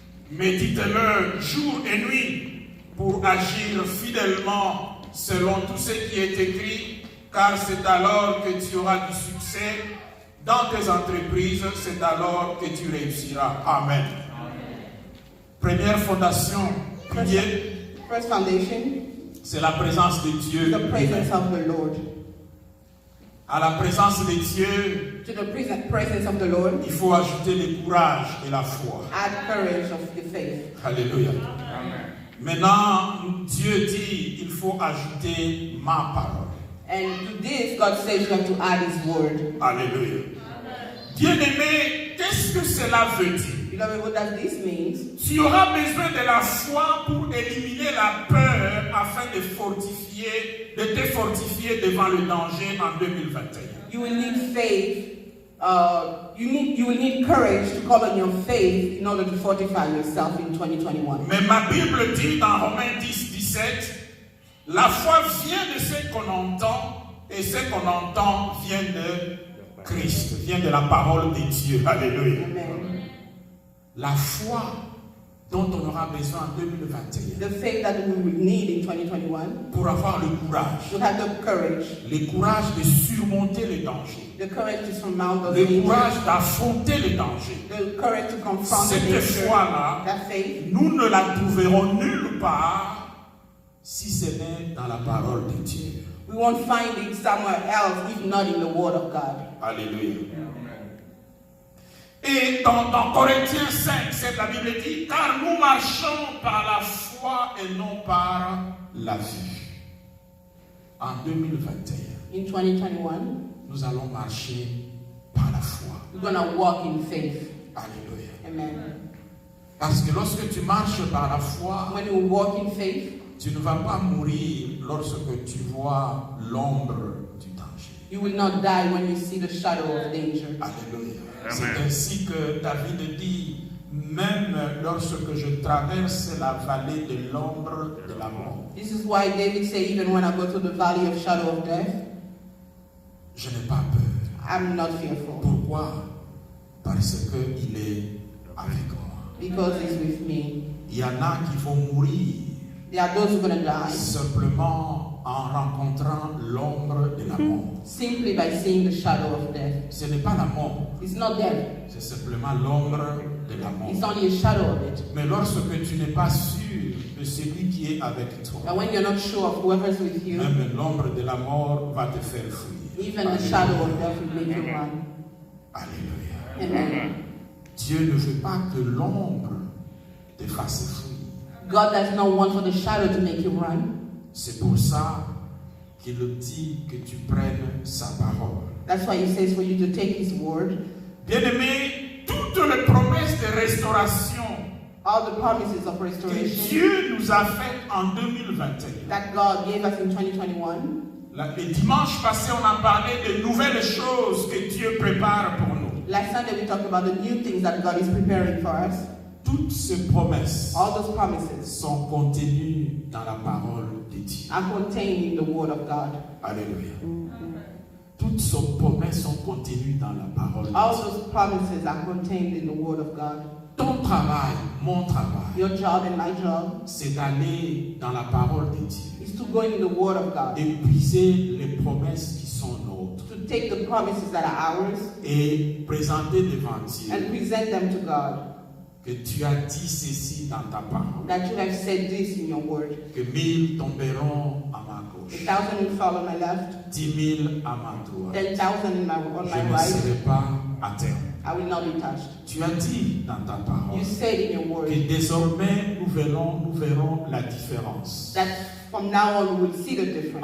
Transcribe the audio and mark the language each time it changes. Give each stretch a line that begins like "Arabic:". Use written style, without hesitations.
French: Médite-le jour et nuit pour agir fidèlement selon tout ce qui est écrit, car c'est alors que tu auras du succès dans tes entreprises, c'est alors que tu réussiras. Amen. Première fondation, pilier,
English: first foundation,
French: c'est la présence de Dieu.
English: the presence of the Lord.
French: À la présence de Dieu,
English: To the presence of the Lord,
French: il faut ajouter le courage et la foi.
English: add courage of the faith.
French: Alléluia. Maintenant, Dieu dit, il faut ajouter ma parole.
English: And to this, God says you have to add His word.
French: Alléluia. Bien-aimé, qu'est-ce que cela veut dire?
English: Beloved, what does this mean?
French: Tu auras besoin de la foi pour éliminer la peur afin de te fortifier devant le danger en 2021.
English: You will need faith. You will need courage to call on your faith in order to fortify yourself in 2021.
French: Mais ma Bible dit dans Romains 10, 17, la foi vient de ce qu'on entend et ce qu'on entend vient de Christ, vient de la parole de Dieu. Alléluia. Amen. La foi dont on aura besoin en 2021
English: The faith that we will need in 2021,
French: pour avoir le courage.
English: to have the courage.
French: Le courage de surmonter les dangers.
English: The courage to surmount those
French: Le
English: dangers.
French: courage d'affronter les dangers.
English: The courage to confront the
French: Cette
English: danger.
French: foi-là,
English: That faith,
French: nous ne la trouverons nulle part si ce n'est dans la parole de Dieu.
English: We won't find it somewhere else if not in the Word of God.
French: Alléluia. Et dans Corinthiens 5, c'est la Bible dit, car nous marchons par la foi et non par la vue. En 2021,
English: In 2021,
French: nous allons marcher par la foi.
English: we're going to walk in faith.
French: Alléluia. Amen. Parce que lorsque tu marches par la foi,
English: When you walk in faith,
French: tu ne vas pas mourir lorsque tu vois l'ombre du danger.
English: you will not die when you see the shadow of danger.
French: Alléluia. Amen. C'est ainsi que David dit, même lorsque je traverse la vallée de l'ombre de la mort,
English: This is why David said, even when I go to the valley of shadow of death,
French: je n'ai pas peur.
English: I'm not fearful
French: Pourquoi? Parce qu'il est avec moi.
English: because he's with me.
French: Il y en a qui vont mourir
English: There are those who are going to die
French: simplement en rencontrant l'ombre de la mort.
English: simply by seeing the shadow of death.
French: Ce n'est pas la mort,
English: It's not death,
French: c'est simplement l'ombre de la
English: it's
French: mort.
English: only a shadow of it.
French: Mais lorsque tu n'es pas sûr de celui qui est avec toi,
English: But when you're not sure of whoever's with you,
French: même l'ombre de la mort va te faire fuir.
English: even the shadow of death will make you run.
French: Alléluia. Amen. Dieu ne veut pas que l'ombre te fasse fuir.
English: God does not want for the shadow to make you run.
French: C'est pour ça qu'il dit que tu prennes sa parole.
English: That's why he says for you to take his word.
French: Bien-aimé, toutes les promesses de restauration
English: All the promises of
French: que
English: restoration
French: Dieu nous a faites en 2021.
English: that God gave us in 2021.
French: Le dimanche passé, on a parlé de nouvelles choses que Dieu prépare pour nous.
English: Last Sunday we talked about the new things that God is preparing for us.
French: Toutes ces promesses
English: All those promises
French: sont contenues dans la parole de Dieu.
English: are contained in the word of God.
French: Alléluia. Toutes ces promesses sont contenues dans la parole de
English: All
French: Dieu.
English: those promises are contained in the word of God.
French: Ton travail, mon travail,
English: Your job and my job
French: c'est d'aller dans la parole de Dieu,
English: is to go in the word of God,
French: d'épuiser les promesses qui sont nôtres
English: to take the promises that are ours
French: et présenter devant Dieu
English: and present them to God.
French: que tu as dit ceci dans ta parole,
English: That you have said this in your word.
French: que 1000 tomberont à ma
English: 1,000
French: gauche,
English: will fall on my left,
French: 10 000 à ma droite.
English: 10,000 on
French: Je
English: my
French: ne
English: right.
French: serai pas à terre.
English: I will not be touched.
French: Tu as dit dans ta parole
English: You said in your word
French: que désormais nous verrons la différence
English: that from now on we will see the difference